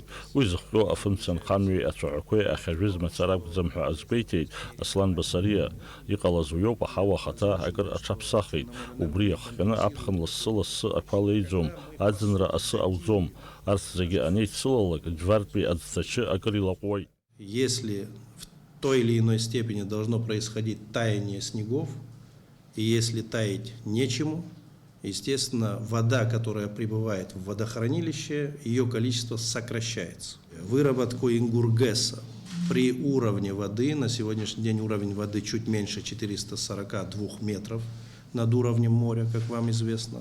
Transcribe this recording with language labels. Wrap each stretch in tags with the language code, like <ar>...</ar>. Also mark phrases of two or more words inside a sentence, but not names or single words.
<ab>Уи зыхҟьо афымцанхамҩеи ацәаҳәақәеи ахьажәыз мацара акәӡам ҳәа азгәеиҭеит Аслан Басариа. Иҟалаз уиоуп, аҳауа ахаҭа акыр аҽаԥсахит. Убри иахҟьаны аԥхын лассы-лассы ақәа леиӡом, аӡынра асы ауӡом. Арҭ зегьы анеицылалак џьвартәи аӡҭачы акыр илаҟәуеит.</ab> <ru>Если в той или иной степени должно происходить таяние снегов, и если таять нечему, естественно, вода, которая прибывает в водохранилище, ее количество сокращается. Выработку ингургеса при уровне воды, на сегодняшний день уровень воды чуть меньше 442 метров над уровнем моря, как вам известно.</ru>